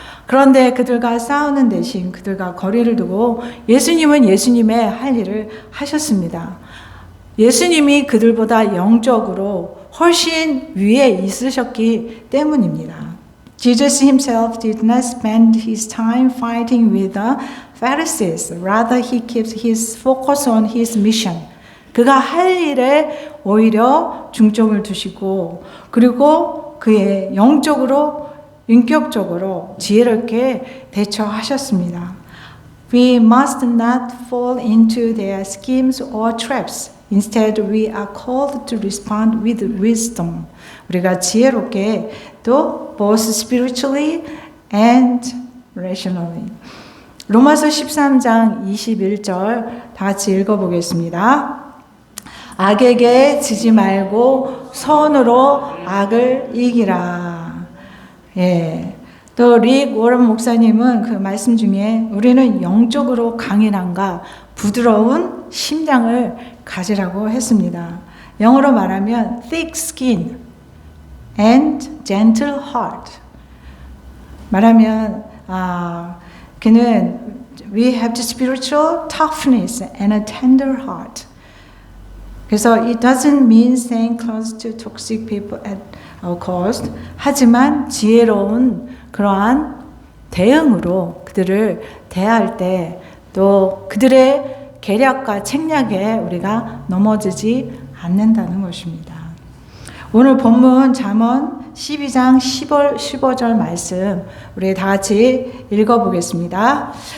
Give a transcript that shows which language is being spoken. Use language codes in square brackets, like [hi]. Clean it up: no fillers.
[ko] 그런데 그들과 싸우는 대신 그들과 거리를 두고 예수님은 예수님의 할 일을 하셨습니다. 예수님이 그들보다 영적으로 훨씬 위에 있으셨기 때문입니다. [en] Jesus himself did not spend his time fighting with the Pharisees. Rather, he keeps his focus on his mission. [ko] 그가 할 일에 오히려 중점을 두시고 그리고 그의 영적으로 인격적으로 지혜롭게 대처하셨습니다. [en] We must not fall into their schemes or traps. Instead, we are called to respond with wisdom. [ko] 우리가 지혜롭게 또 [en] both spiritually and rationally. [ko] 로마서 13장 21절 다 같이 읽어보겠습니다. 악에게 지지 말고 선으로 악을 이기라. 예. 또 릭 워런 목사님은 그 말씀 중에 우리는 영적으로 강인함과 부드러운 심장을 가지라고 했습니다. 영어로 말하면 [en] thick skin and gentle heart. [ko] 말하면 그는 [en] we have the spiritual toughness and a tender heart. [ko] 그래서 [en] it doesn't mean staying close to toxic people at all cost. [ko] 하지만 지혜로운 그러한 대응으로 그들을 대할 때 또 그들의 계략과 책략에 우리가 넘어지지 않는다는 것입니다. 오늘 본문 잠언 12장 15절 말씀 우리 다 같이 읽어보겠습니다.